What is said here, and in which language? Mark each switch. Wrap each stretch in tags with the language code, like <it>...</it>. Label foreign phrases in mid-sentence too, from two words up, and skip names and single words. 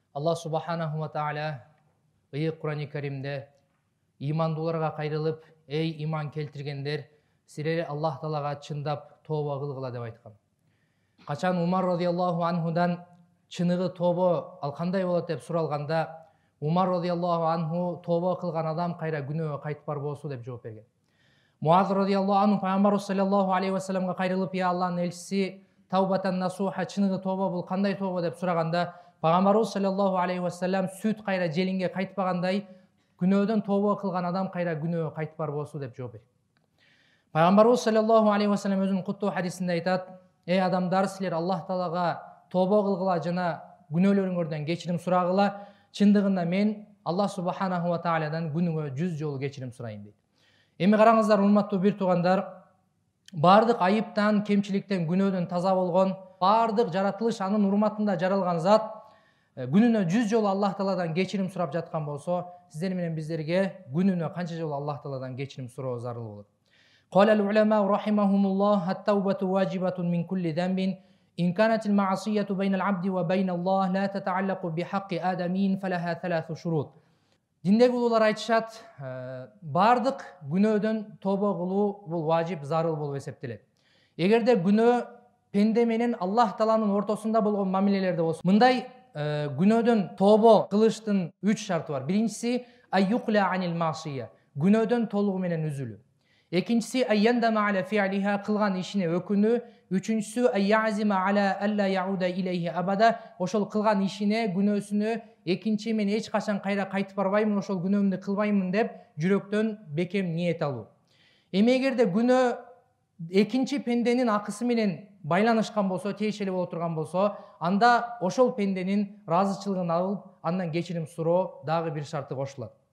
<ky>Аллах</ky> <ar>سبحانه وتعالى</ar> <ky>ыйык Кур'ан-ы Каримде имандууларга кайрылып, эй иман келтиргендер, силер Аллах Таалага чындап тооба кылгыла деп айткан. Качан Умар</ky> <ar>رضي الله عنه</ar> <ky>чыныгы тообо ал кандай болот деп суралганда, Умар</ky> <ar>رضي الله عنه</ar> <ky>тооба кылган адам кайра күнөөгө кайтпар болсу деп жооп берген. Муаз</ky> <ar>رضي الله عنه</ar> <ky>пайгамбар</ky> <ar>صلى الله عليه وسلم</ar> <ky>кайрылып, я Аллахтын элчиси,</ky> <ar>توبة نصوحا,</ar> <ky>чыныгы тооба бул кандай тооба деп сураганда, пайгамбарыбыз</ky> <ar>صلى الله عليه وسلم</ar> <ky>сүт кайра желинге кайтпагандай, күнөөдөн тооба кылган адам кайра күнөөгө кайтпар болсу деп жооп берген. Пайгамбарыбыз</ky> <ar>صلى الله عليه وسلم</ar> <ky>өзүнүн куттуу хадисинде айтат: эй адамдар, силер Аллах Таалага тооба кылгыла жана күнөөлөрүңөрдөн кечирим сурагыла. Чындыгында мен Аллах</ky> <ar>سبحانه وتعالى</ar> <ky>күнүгө 100 жолу кечирим сурайм дейт. Эми караңыздар, урматтуу бир туугандар, бардык айыптан, кемчиликтен, күнөөдөн таза болгон, бардык жаратылыш анын урматында жаралган зат күнүнө 100 жолу Аллах Тааладан кечирим сурап жаткан болсо, сиздер менен биздерге күнүнө канча жолу Аллах Тааладан кечирим суроо зарыл болот?</ky> <ar>قال العلماء رحمهم الله التوبة واجبة من كل ذنب إن كانت المعصية بين العبد وبين الله لا تتعلق بحق آدمين فلها 3 شروط.</ar> <ky>Диндеги улуулар айтышат, бардык күнөөдөн тобо кылуу бул важип, зарыл болуп эсептелет. Эгерде күнөө пенде менен Аллах Тааланын ортосунда болгон мамилелерде болсо, мындай күнөөдөн тобо кылыштын 3 шарты бар. Биринчиси</ky> <ar>أن يقلع عن المعصية,</ar> <ky>күнөөдөн толугу менен үзүлүү. Экинчиси</ky> <ar>أن يندم على فعلها,</ar> <ky>кылган ишине өкүнүү. Үчүнчүсү</ky> <ar>أن يعزم على ألا يعود إليه أبدا,</ar> <ky>ошол кылган ишине, күнөөсүнө экинчи мен эч качан кайра кайтып барбаймын, ошол күнөөмдү кылбаймын деп жүрөктөн бекем ниет алуу. Эми эгерде күнөө экинчи пенденин акысы менен байланышкан болсо, тиешелүү боло турган болсо, анда ошол пенденин ыраазычылыгын алып, андан кечирим суроо дагы бир шарты кошулат.</ky>